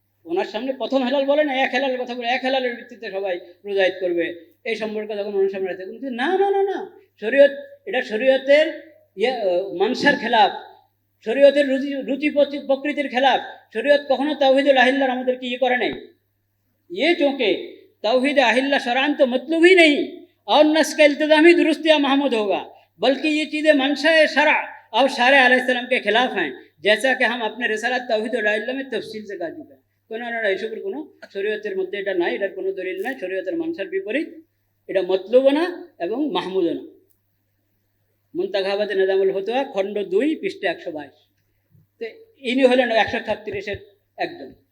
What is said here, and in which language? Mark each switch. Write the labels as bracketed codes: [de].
[bn] ওনার সামনে প্রথম হেলাল বলে না, এক হেলালের কথা বলে, এক হেলালের ভিত্তিতে সবাই রোজায়েত করবে, এই সম্পর্কে যখন ওনার সামনে আছে, কিন্তু না না না না, শরীয়ত, এটা শরীয়তের মানসার খেলাফ, শরীয়তের রুচি প্রকৃতির খেলাফ। শরীয়ত কখনো তাওহীদুল আহিল্লার আমাদেরকে করে নাই। [hi] चूँकि तौहीद अहिल्ला शरान तो मतलब ही नहीं और न इसका इल्तिज़ाम ही दुरुस्त या महमूद होगा, बल्कि ये चीज़ें मंशा शरा और शारे अलैहिस्सलाम के खिलाफ हैं, जैसा कि हम अपने रिसालत तौहीद अहिल्ला में तफसील से कह चुके हैं। [bn] কোনো এসবের কোনো শরীয়তের মধ্যে এটা নাই, এটার কোনো দলিল নাই, শরীয়তের মানসার বিপরীত, এটা মতলুবও না এবং মাহমুদও না। মুনতাখাবাতে নিজামুল ফতোয়া খণ্ড 2 পৃষ্ঠা 122। তো ইনি হলেন 136-এর একজন।